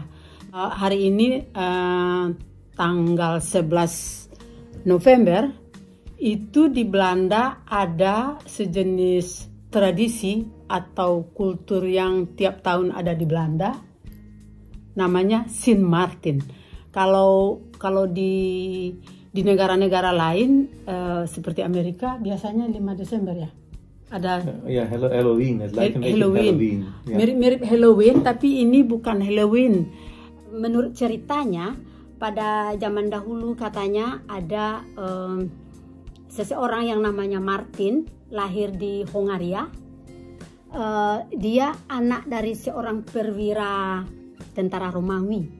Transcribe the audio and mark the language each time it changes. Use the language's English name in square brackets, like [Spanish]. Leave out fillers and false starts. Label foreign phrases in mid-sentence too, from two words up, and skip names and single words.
[Indonesian] Hari ini tanggal 11 November, itu di Belanda ada sejenis tradisi atau kultur yang tiap tahun ada di Belanda. Namanya Sint Maarten. Kalau di negara-negara lain seperti Amerika biasanya 5 Desember ya. Ada [Dutch] Ja, Halloween. Het lijkt een beetje op Halloween. Ja. [Indonesian] Mirip Halloween, tapi ini bukan Halloween. Menurut ceritanya pada zaman dahulu katanya ada seseorang yang namanya Martin lahir di Hongaria. Dia anak dari seorang perwira tentara Romawi.